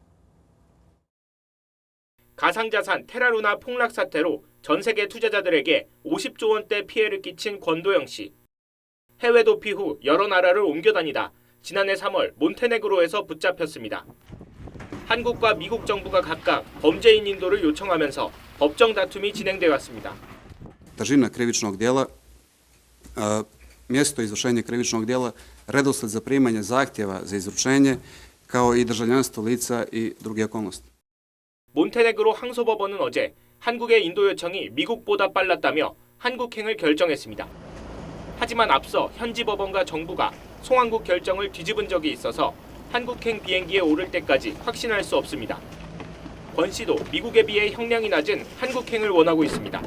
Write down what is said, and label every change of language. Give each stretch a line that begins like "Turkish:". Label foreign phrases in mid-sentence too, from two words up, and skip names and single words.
Korean: 가상자산 테라루나 폭락 사태로 전 세계 투자자들에게 50조 원대 피해를 끼친 권도영 씨. 해외 도피 후 여러 나라를 옮겨 다니다 지난해 3월 몬테네그로에서 붙잡혔습니다. 한국과 미국 정부가 각각 범죄인 인도를 요청하면서 법정 다툼이 진행돼 왔습니다.
Serbian: Težina krivičnog djela, mjesto izvršenja krivičnog djela, redosled zaprimanja zahtjeva za izručenje, kao i državljanstvo lica i druge okolnosti.
Korean: 몬테네그로 항소법원은 어제 한국의 인도 요청이 미국보다 빨랐다며 한국행을 결정했습니다. 하지만 앞서 현지 법원과 정부가 송환국 결정을 뒤집은 적이 있어서 한국행 비행기에 오를 때까지 확신할 수 없습니다. 권 씨도 미국에 비해 형량이 낮은 한국행을 원하고 있습니다.